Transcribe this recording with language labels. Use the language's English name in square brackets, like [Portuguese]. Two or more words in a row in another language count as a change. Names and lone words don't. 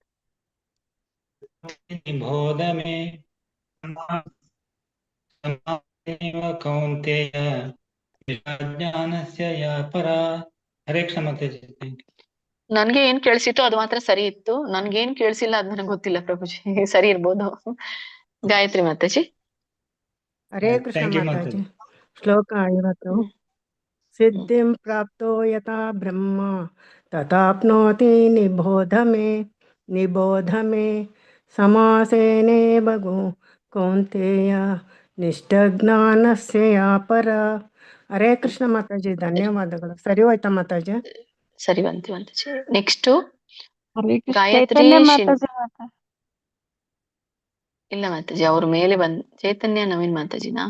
[Sanskrit] ನಿಬೋಧಮೆ ಕೌಂತೇಯ ಜ್ಞಾನಸ್ಯ ಯಾ ಪರಾ. ಹರೇ ಕೃಷ್ಣ [Kannada] ಮಾತಾಜಿ. ನನ್ಗೆ ಏನ್ ಕೇಳಿಸಿತ್ತು ಅದು ಮಾತ್ರ ಸರಿ ಇತ್ತು, ನನ್ಗೇನ್ ಕೇಳಿಸಿಲ್ಲ ಅದ್ ನನಗೆ ಗೊತ್ತಿಲ್ಲ ಪ್ರಭುಜಿ. ಸರಿ ಇರ್ಬೋದು. ಗಾಯತ್ರಿ ಮಾತಾಜಿ. [Sanskrit] ಹರೇ ಕೃಷ್ಣ [Kannada] ಮಾತಾಜಿ. ಶ್ಲೋಕ 50. [Sanskrit] ಸಿದ್ಧಿಂ ಪ್ರಾಪ್ತೋ ಯಥಾ ಬ್ರಹ್ಮ ತಥಾಪ್ನೋತಿ ನಿಬೋಧ ಮೇ ಸಮಾಸೇನೇವ ಕೌಂತೇಯ ನಿಷ್ಠಜ್ಞಾನಸ್ಯ ಯಾ ಪರ. ಹರೇ ಕೃಷ್ಣ [Kannada] ಮಾತಾಜಿ. ಧನ್ಯವಾದಗಳು. ಸರಿ ಹೋಯ್ತಾ ಮಾತಾಜಿ? ಸರಿ ಬಂತು ಮಾತಾಜಿ. ನೆಕ್ಸ್ಟ್ ಗಾಯತ್ರಿ ಇಲ್ಲ ಮಾತಾಜಿ, ಅವ್ರ ಮೇಲೆ ಚೈತನ್ಯ ನವೀನ್ ಮಾತಾಜಿನಾ?